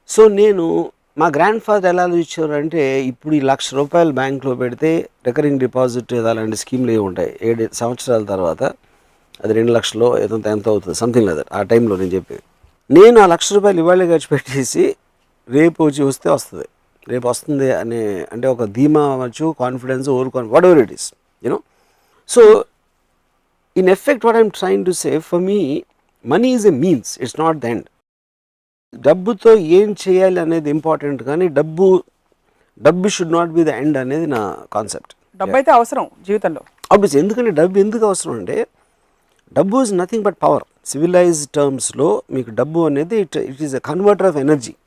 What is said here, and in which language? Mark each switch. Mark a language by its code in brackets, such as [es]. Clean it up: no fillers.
[te] So నేను మా grand father ఎలా ఇచ్చారు అంటే, ఇప్పుడు ఈ ₹1,00,000 బ్యాంక్లో పెడితే రికరింగ్ డిపాజిట్ అలాంటి స్కీమ్లు ఏమి ఉంటాయి, 7 సంవత్సరాల తర్వాత అది 2 లక్షలు ఎంత అవుతుంది, సంథింగ్ లేదు ఆ టైంలో నేను చెప్పేది. నేను ఆ ₹1,00,000 ఇవాళ ఖర్చు పెట్టేసి రేపు వస్తే వస్తుంది, రేపు వస్తుంది అనే అంటే ఒక ధీమా అవ్వచ్చు, confidence, [en] Whatever it is, you know. So in effect what I'm trying to say, for me money is a means, it's not the end. [te] డబ్బుతో ఏం చేయాలి అనేది ఇంపార్టెంట్, కానీ డబ్బు [en] should not be the end [te] అనేది నా కాన్సెప్ట్. డబ్బు అయితే అవసరం జీవితంలో [en] Obviously. [te] ఎందుకంటే డబ్బు ఎందుకు అవసరం అంటే, డబ్బు [en] Is nothing but power. Civilised టర్మ్స్లో [te] మీకు డబ్బు అనేది [en] It is a converter of energy.